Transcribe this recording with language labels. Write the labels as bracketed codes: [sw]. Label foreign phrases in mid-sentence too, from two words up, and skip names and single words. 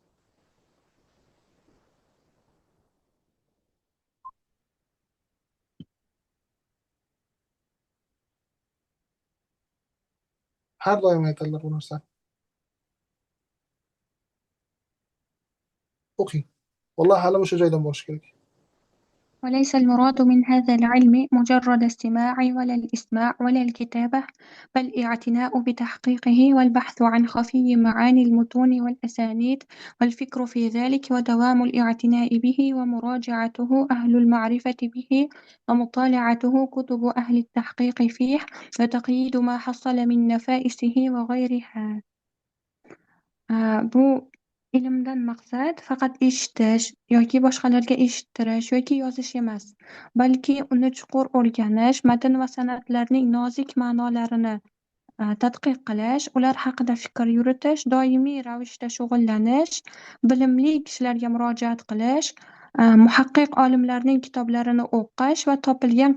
[uz] Har doim aytadilar bu narsani. O'qing. Vallohi hali o'sha joydan bo'lish kerak. [ar] وليس المراد من هذا العلم مجرد استماع ولا الإسماع ولا الكتابة، بل الاعتناء بتحقيقه والبحث عن خفي معاني المتون والأسانيد والفكر في ذلك ودوام الاعتناء به ومراجعته أهل المعرفة به ومطالعته كتب أهل التحقيق فيه وتقييد ما حصل من نفائسه وغيرها. [uz] Bu ilmdan maqsad faqat eshitish yoki boshqalarga eshittirish yoki yozish emas, balki uni chuqur o'rganish, matn va san'atlarning nozik ma'nolarini tadqiq qilish, ular haqida fikr yuritish, doimiy ravishda shug'ullanish, bilimli kishilarga murojaat qilish, muhaqqiq olimlarning kitoblarini o'qish va topilgan